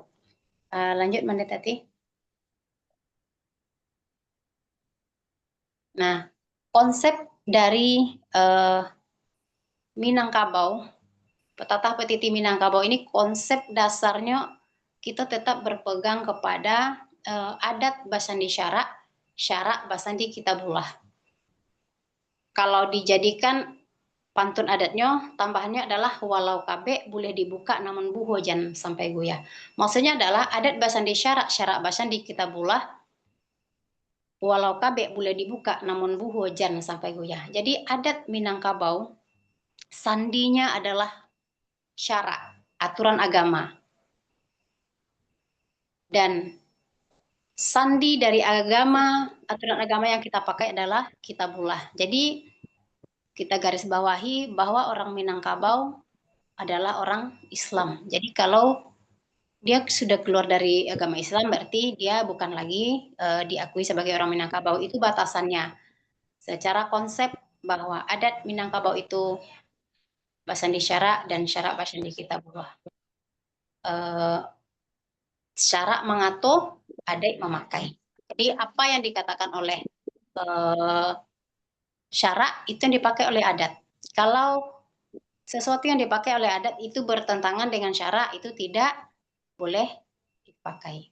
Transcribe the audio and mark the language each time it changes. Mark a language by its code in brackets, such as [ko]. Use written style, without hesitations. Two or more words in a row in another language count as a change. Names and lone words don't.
[id] Lanjut, Manda Tati. Nah, konsep dari Minangkabau, pepatah petitih Minangkabau ini konsep dasarnya kita tetap berpegang kepada [min] adat basandi syarak, syarak basandi kitabullah. [id] Kalau dijadikan pantun adatnya, tambahannya adalah walau kabe boleh dibuka namun buho jangan sampai goyah. Maksudnya adalah [min] adat basandi syarak, syarak basandi kitabullah, [id] walau kabe boleh dibuka namun buho jangan sampai goyah. Jadi adat Minangkabau, sandinya adalah syarak, aturan agama. Dan sandi dari agama, aturan agama yang kita pakai adalah kitabullah. Jadi kita garis bawahi bahwa orang Minangkabau adalah orang Islam. Jadi kalau dia sudah keluar dari agama Islam berarti dia bukan lagi diakui sebagai orang Minangkabau. Itu batasannya. Secara konsep bahwa adat Minangkabau itu [min] basandi syarak [id] dan [min] syarak basandi kitabullah. [id] Syarak mengatur, adat memakai. Jadi apa yang dikatakan oleh syarak itu yang dipakai oleh adat. Kalau sesuatu yang dipakai oleh adat itu bertentangan dengan syarak, itu tidak boleh dipakai.